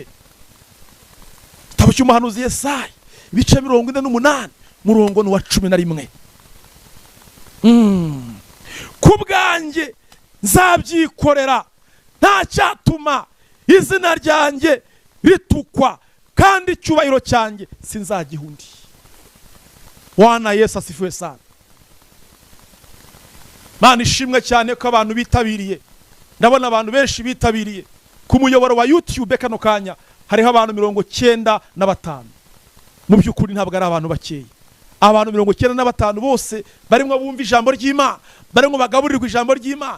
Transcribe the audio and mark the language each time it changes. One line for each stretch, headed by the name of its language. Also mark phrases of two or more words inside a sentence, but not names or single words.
Kinyarwanda: Igitabo cy'umuhanuzi Yesaya ibice 48 murongo ni wa 11. Kubwanjye nzabyikorera, nta cyatuma izina ryanjye ritukwa, kandi icyubahiro cyanjye sinzagiha undi.
Swahili: Wana Yesu asifiwe sana.
Kinyarwanda: Mana ishimwe cyane ko abantu bitabiriye. Ndabona abantu benshi bitabiriye ku muyoboro wa YouTube. Kano kanya hariho abantu 95. Mu by'ukuri ntabwo ari abantu bakeya. Abantu 95 bose barimo bumva ijambo ry'Imana, barimo bagaburirwa ijambo ry'Imana.